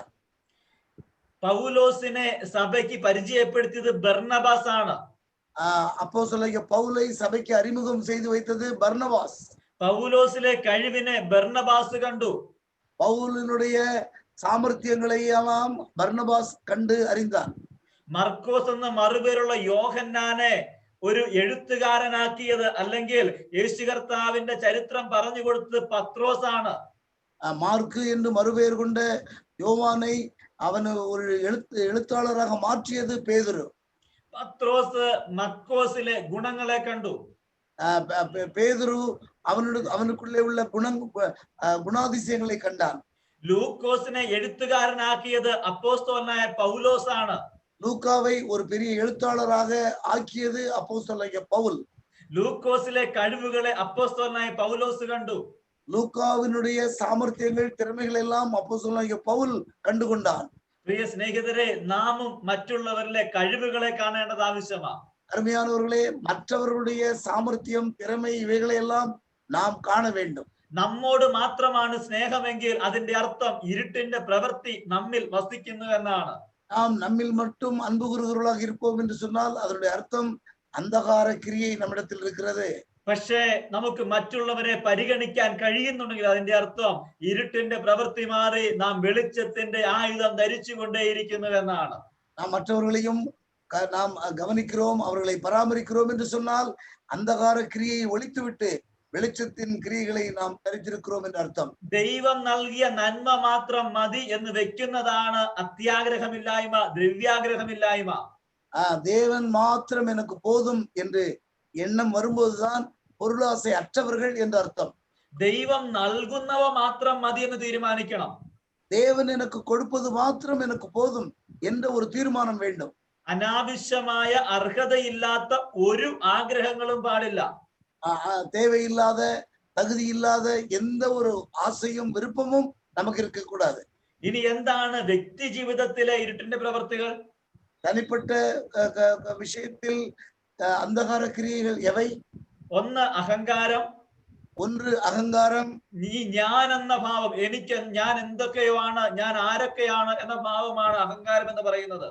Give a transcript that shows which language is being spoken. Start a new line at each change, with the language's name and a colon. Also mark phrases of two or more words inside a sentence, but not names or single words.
Malayalam: പൗലോസിനെ സഭയ്ക്ക് പരിചയപ്പെടുത്തിയത് ബർന്നബാസ് ആണ്.
Tamil: அப்போஸ்தலனாகிய பவுலை சபைக்கு அறிமுகம் செய்து வைத்தது பர்னபாஸ்.
Malayalam: പൗലോസിലെ കഴിവിനെ ബർന്നബാസ് കണ്ടു.
Tamil: பவுலினுடைய சாமர்த்தியங்களை எல்லாம் பர்னபாஸ் கண்டு அறிந்தார்.
Malayalam: മർക്കോസ് എന്ന മറുപേരുള്ള യോഹന്നാനെ ഒരു എഴുത്തുകാരനാക്കിയത്, അല്ലെങ്കിൽ യേശു കർത്താവിന്റെ ചരിത്രം പറഞ്ഞു കൊടുത്തത് പത്രോസ് ആണ്.
Tamil: மார்க்கு என்று மறுபெயர் கொண்ட யோவானை அவன் ஒரு எழுத்தாளராக மாற்றியது பேதுரு.
Malayalam: പത്രോസ് മർക്കോസിലെ ഗുണങ്ങളെ കണ്ടു.
Tamil: பேதுரு அவனுக்குள்ளே உள்ள குணாதிசயங்களை கண்டான்.
Malayalam: ലൂക്കോസിനെ എഴുത്തുകാരനാക്കിയത് അപ്പോസ്തലനായ പൗലോസ് ആണ്.
Tamil: லூக்காவை ஒரு பெரிய எழுத்தாளராக ஆக்கியது அப்போஸ்தலனாகிய பவுல்.
Malayalam: ലൂക്കോസിലെ കഴിവുകളെ അപ്പോസ്തലനായ പൗലോസ് കണ്ടു.
Tamil: லூக்காவினுடைய சாமர்த்தியங்கள், திறமைகள் எல்லாம் அப்போஸ்தலனாகிய பவுல் கண்டுகொண்டான்.
Malayalam: പ്രിയ സ്നേഹിതരെ, നാമും മറ്റുള്ളവരിലെ കഴിവുകളെ കാണേണ്ടത് ആവശ്യമാണ്.
Tamil: அருமையானவர்களே, மற்றவர்களுடைய சாமர்த்தியம், திறமை இவைகளை எல்லாம் நாம் காண வேண்டும்.
Malayalam: നമ്മോട് മാത്രമാണ് സ്നേഹമെങ്കിൽ അതിന്റെ അർത്ഥം ഇരുട്ടിന്റെ പ്രവൃത്തി നമ്മിൽ വസിക്കുന്നു എന്നാണ്.
Tamil: நாம் நம்மில் மட்டும் அன்பு கூறுகிறவர்களாக இருப்போம் என்று சொன்னால் அதனுடைய அர்த்தம் அந்தகார கிரியை நம்மிடத்தில் இருக்கிறது.
Malayalam: പക്ഷേ നമുക്ക് മറ്റുള്ളവരെ പരിഗണിക്കാൻ കഴിയുന്നുണ്ടെങ്കിൽ അതിന്റെ അർത്ഥം ഇരുട്ടിന്റെ പ്രവൃത്തി മാറി നാം വെളിച്ചത്തിന്റെ ആയുധം ധരിച്ചുകൊണ്ടേയിരിക്കുന്നു എന്നാണ്.
Tamil: நாம் மற்றவர்களையும் நாம் கவனிக்கிறோம், அவர்களை பராமரிக்கிறோம் என்று சொன்னால் அந்தகார கிரியை ஒழித்துவிட்டு
Malayalam: വെളിച്ചത്തിൻ ക്രിയകളെ നാം ധരിച്ചിരിக்கிறோம் എന്ന അർത്ഥം. ദൈവം നൽകിയ നന്മ മാത്രം മതി എന്ന് വെക്കുന്നതാണ് അത്യാഗ്രഹമില്ലായ്മ, ദ്രവ്യാഗ്രഹമില്ലായ്മ.
Tamil: தேவன் மாத்திரம் எனக்கு போதும் என்று எண்ணம் வரும்போதுதான் பொருளாசை அற்றவர்கள் என்ற அர்த்தம்.
Malayalam: ദൈവം നൽകുന്നവ മാത്രം മതി എന്ന് തീരുമാനിക്കണം.
Tamil: தேவன் எனக்கு கொடுப்பது மாத்திரம் எனக்கு போதும் என்ற ஒரு தீர்மானம் வேண்டும்.
Malayalam: അനാവശ്യമായ അർഹതയില്ലാത്ത ഒരു ആഗ്രഹങ്ങളും പാടില്ല.
Tamil: தேவையில்லாத தகுதி இல்லாத எந்த ஒரு ஆசையும் விருப்பமும் நமக்கு இருக்க கூடாது.
Malayalam: ഇനി എന്താണ് വ്യക്തി ജീവിതത്തിലെ ഇരുട്ടിന്റെ പ്രവർത്തികൾ?
Tamil: தனிப்பட்ட விஷயத்தில் அந்தகார கிரியைகள் எவை?
Malayalam: ഒന്ന് അഹങ്കാരം.
Tamil: ஒன்று அகங்காரம்.
Malayalam: ഞാൻ എന്ന ഭാവം, എനിക്ക് ഞാൻ എന്തൊക്കെയാണ്, ഞാൻ ആരൊക്കെയാണ് എന്ന ഭാവമാണ് അഹങ്കാരം എന്ന് പറയുന്നത്.